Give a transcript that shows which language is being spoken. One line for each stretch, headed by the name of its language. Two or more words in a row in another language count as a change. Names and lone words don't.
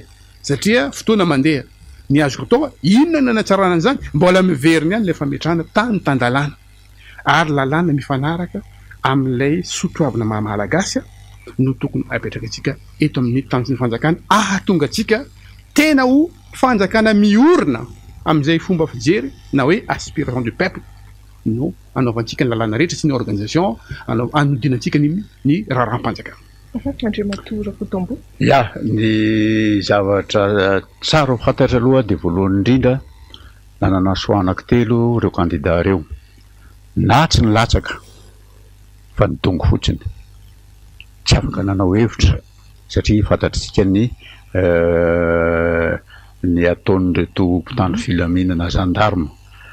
Malagasy: satria fotoana mandeha ny azoko atao inona nanatsarana an'izany mbola miveriny ihany le fametrahana tany tandalàna ary lalàna mifanaraka amin'ilay sotroavina mahamalagasy no tokony apetraka antsika eto amin'ny tanjony fanjakana ahatonga antsika tena ho fanjakana miorina amin'izay fomba fijery na hoe
French: aspiration du peuple
Malagasy: no anaovantsika ny lalàna rehetra sy ny organisation anodinantsika ny raharam-panjakana. Andriamatora Kotombo. Ya, ny zavatra tsara ho fantatra aloha dia voalohany indrindra nanana soa anankitelo ireo candidat ireo na tsy nilatsaka fa nidongo fotsiny tsy afaka nanao hevitra satria fantatritsika ny ataon'ireto mpitandro filaminana gendarme